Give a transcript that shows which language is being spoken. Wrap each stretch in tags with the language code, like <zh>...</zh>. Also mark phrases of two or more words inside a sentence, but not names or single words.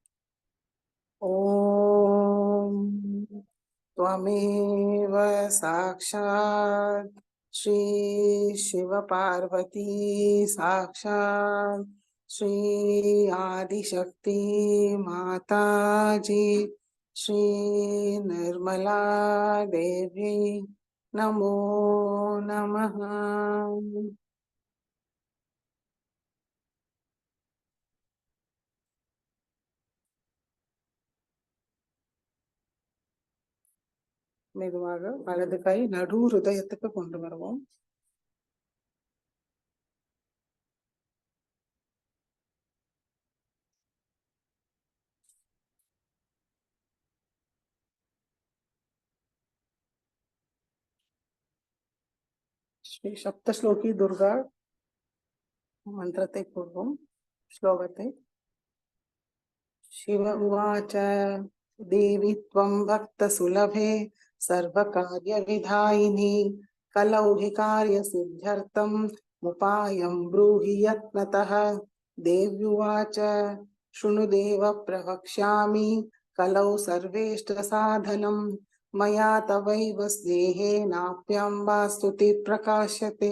<sa>ஓம் त्वमेव साक्षात् श्री शिवपार्वती साक्षात् श्री आदिशक्ति माताजी श्री निर्मला देवी नमो नमः.</sa> <ta>மெதுவாக வலது கை நடு ஹிருதயத்துக்கு கொண்டு வருவோம். ஸ்ரீ சப்தஸ்லோகி துர்கா மந்திரத்தை கூறுவோம்.</ta> <sa>ஸ்லோகத்தை शिव उवाच देवी त्वं भक्तसुलभे सर्वकार्यविधायिनी कलौ हि कार्यसिद्ध्यर्थं मुपायं ब्रूहि यत्नतः. देव्युवाच शृणु देव प्रवक्ष्यामि कलौ सर्वेष्टसाधनं मया तवैव स्नेहेनाप्यम्बा स्तुति प्रकाश्यते.</sa>